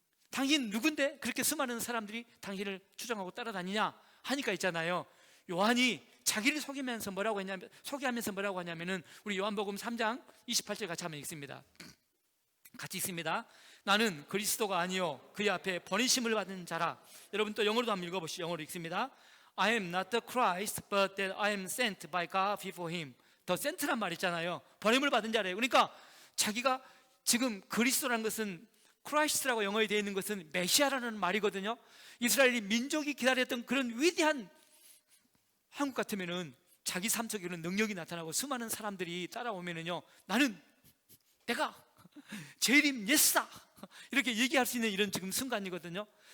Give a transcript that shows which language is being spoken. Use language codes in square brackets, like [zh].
[ko] 당신 누군데 그렇게 수많은 사람들이 당신을 추종하고 따라다니냐? 하니까 있잖아요. 요한이 자기를 소개하면서 뭐라고 하냐면은 우리 요한복음 3장 28절 같이 한번 읽습니다. 같이 읽습니다. 나는 그리스도가 아니요 그의 앞에 버리심을 받은 자라. 여러분 또 영어로도 한번 읽어보시죠. 영어로 읽습니다. [en] I am not the Christ, but that I am sent by God before him. [ko] 더 sent란 말 있잖아요. 버림을 받은 자래요. 그러니까 자기가 지금 그리스도라는 것은 크라이스트라고 영어에 되어 있는 것은 메시아라는 말이거든요. 이스라엘이 민족이 기다렸던 그런 위대한, 한국 같으면은 자기 삶 속에 그런 능력이 나타나고 수많은 사람들이 따라오면은요, 나는 내가 재림 예수다 이렇게 얘기할 수 있는 이런 지금 순간이거든요.